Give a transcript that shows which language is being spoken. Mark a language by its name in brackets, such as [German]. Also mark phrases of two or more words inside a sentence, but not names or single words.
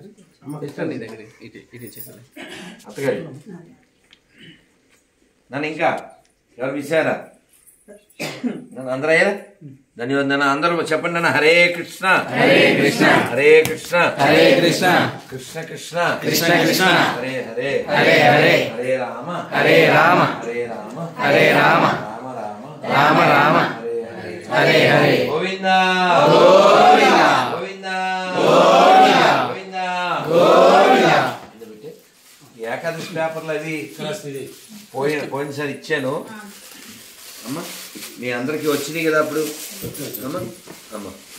[Telugu] అత్తగారు నన్ను ఇంకా ఎవరు పిలిచారా నన్ను అందరూ అయ్యారా ధన్యవాదాలు అందరూ చెప్పండి అన్న [Sanskrit] హరే కృష్ణ హరే కృష్ణ హరే కృష్ణ హరే కృష్ణ కృష్ణ కృష్ణ కృష్ణ కృష్ణ హరే హరే హరే హరే హరే రామ హరే రామ హరే రామ హరే రామ రామ రామ రామ రామ హరే హరే హరే హరే గోవింద గోవింద గోవింద గోవింద గోవింద [Telugu] ఏకాదశి పేపర్లు అవి పోయినసారి ఇచ్చాను అమ్మా మీ అందరికి వచ్చినాయి కదా అప్పుడు అమ్మా అమ్మా